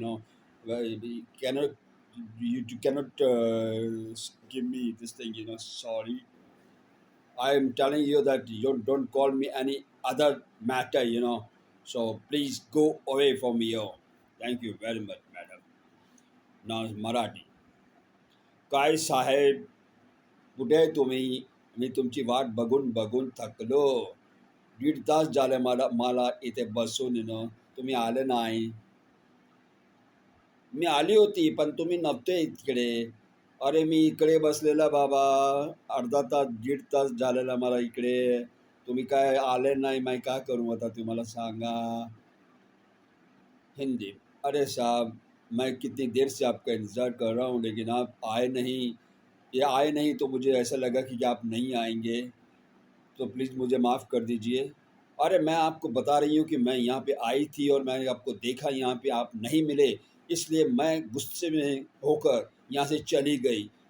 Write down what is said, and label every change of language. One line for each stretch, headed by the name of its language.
English: Well, we cannot. You cannot give me this thing. Sorry. I am telling you that you don't call me any other matter. So please go away from here. Thank you very much, madam. Now Marathi.
Marathi: काय साहेब, कुठे आहे तुम्ही? मी तुमची वाट बघून बघून थकलो. 1.5 तास झाले मला मला इथे बसून तुम्ही आले नाही. मी आली होती पण तुम्ही नव्हते इकडे. अरे मी इकडे बसलेला बाबा, अर्धा तास 1.5 तास झालेला मला इकडे. तुम्ही काय आले नाही,
Hindi: मैं क्या करूँ
Marathi: आता तुम्हाला सांगा.
Hindi: हिंदी. अरे साहब, मैं कितनी देर से आपका इंतज़ार कर रहा हूँ लेकिन आप आए नहीं. ये आए नहीं तो मुझे ऐसा लगा कि आप नहीं आएंगे, तो प्लीज़ मुझे माफ़ कर दीजिए. अरे मैं आपको बता रही हूँ कि मैं यहाँ पे आई थी और मैंने आपको देखा यहाँ पे आप नहीं मिले, इसलिए मैं गुस्से में होकर यहाँ से चली गई.